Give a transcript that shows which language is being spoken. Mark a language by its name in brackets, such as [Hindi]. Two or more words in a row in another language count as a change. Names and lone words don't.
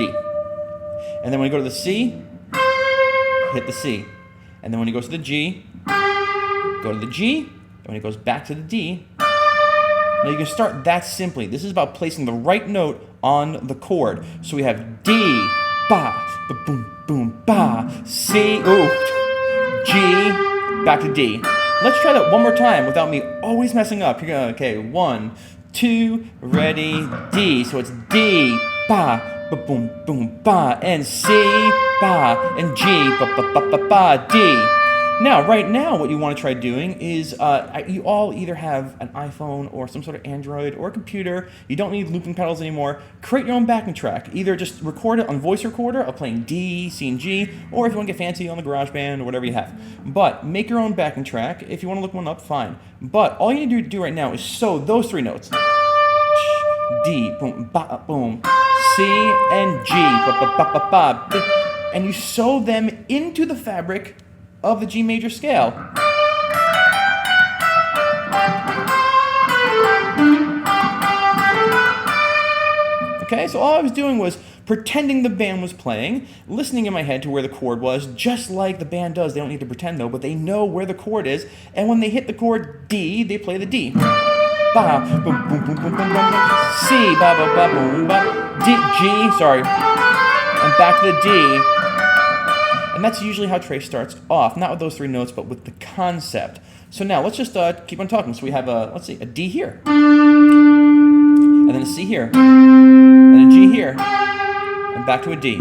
[English] And then when you go to the C, hit the C. And then when you go to the G, go to the G. And when it goes back to the D, now you can start that simply. This is about placing the right note on the chord. So we have D, ba, ba, boom, boom, ba, C, ooh, G, back to D. Let's try that one more time without me always messing up. You're gonna, okay, 1, 2, ready, D. So it's D, ba, ba, boom, boom, ba, and C, ba, and G, ba, ba, ba, ba, ba, D. Now, right now, what you want to try doing is, you all either have an iPhone or some sort of Android or a computer. You don't need looping pedals anymore. Create your own backing track. Either just record it on voice recorder of playing D, C, and G, or if you want to get fancy on the GarageBand or whatever you have. But make your own backing track. If you want to look one up, fine. But all you need to do right now is sew those three notes. D, boom, ba, boom, C, and G, ba, ba, ba, ba, ba, and you sew them into the fabric of the G major scale. Okay, so all I was doing was pretending the band was playing, listening in my head to where the chord was, just like the band does. They don't need to pretend though, but they know where the chord is, and when they hit the chord D, they play the D. Ba, boom, boom, boom, boom, boom, boom. C, ba, ba, ba, boom, ba. D, G, sorry, and back to the D. And that's usually how Trey starts off, not with those three notes, but with the concept. So now let's just keep on talking. So we have a, let's see, a D here, and then a C here, and a G here, and back to a D.